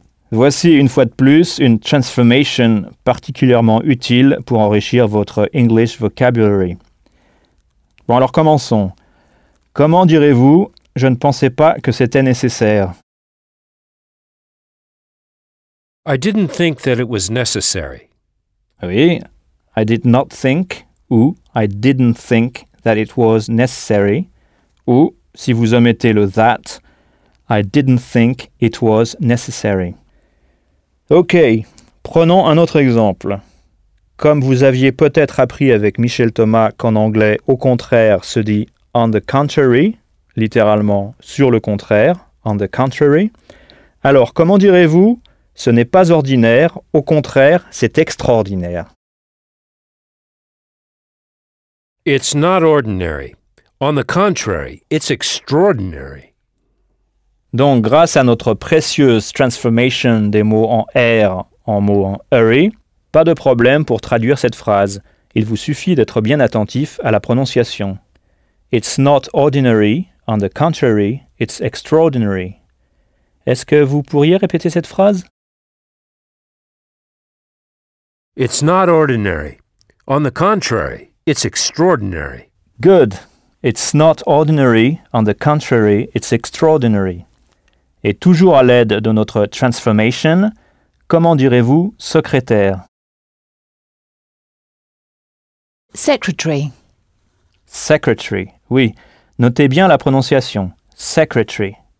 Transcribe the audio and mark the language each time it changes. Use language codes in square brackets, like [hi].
[fr] Voici une fois de plus une transformation particulièrement utile pour enrichir votre [en] English vocabulary. [fr] Bon, alors commençons. Comment direz-vous « je ne pensais pas que c'était nécessaire » ? [en] I didn't think that it was necessary. Oui, I did not think ou I didn't think that it was necessary. [fr] Ou, si vous omettez le [en] that, I didn't think it was necessary. [fr] Ok, prenons un autre exemple. Comme vous aviez peut-être appris avec Michel Thomas qu'en anglais, au contraire, se dit [en] on the contrary, [fr] littéralement sur le contraire, on the contrary. Alors, comment direz-vous ce n'est pas ordinaire, au contraire, c'est extraordinaire. [en] It's not ordinary. On the contrary, it's extraordinary. [fr] Donc, grâce à notre précieuse transformation des mots en R en mots en hurry, pas de problème pour traduire cette phrase. Il vous suffit d'être bien attentif à la prononciation. [en] It's not ordinary. On the contrary, it's extraordinary. [fr] Est-ce que vous pourriez répéter cette phrase? [en] It's not ordinary. On the contrary, it's extraordinary. Good. It's not ordinary. On the contrary, it's extraordinary. [fr] Et toujours à l'aide de notre transformation, comment direz-vous secrétaire? [en] Secretary. [fr] Secretary. Oui. Notez bien la prononciation. Secretary.